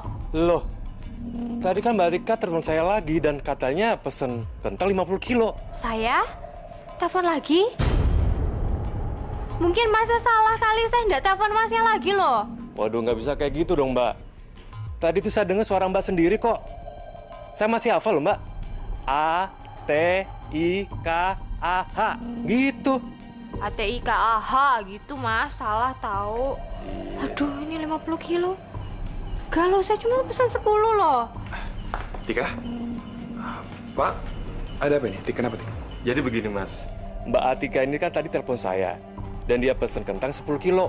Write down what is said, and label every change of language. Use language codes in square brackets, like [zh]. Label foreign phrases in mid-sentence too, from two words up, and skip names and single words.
[id] Loh, tadi kan Mbak Atika telepon saya lagi dan katanya pesen kentang 50 kilo. Saya? Telepon lagi? Mungkin Masnya salah kali, saya nggak telepon Masnya lagi loh. Waduh, nggak bisa kayak gitu dong, Mbak. Tadi tuh saya dengar suara Mbak sendiri kok. Saya masih hafal loh, Mbak. A-T-I-K-A-H. Gitu. A-T-I-K-A-H gitu, Mas. Salah tahu. Aduh, ini 50 kilo. Galau, saya cuma pesan 10 loh. Tika? Pak, ada apa ini? Tika, kenapa, Tika? Jadi begini, Mas. Mbak Atika ini kan tadi telepon saya. Dan dia pesen kentang 10 kilo.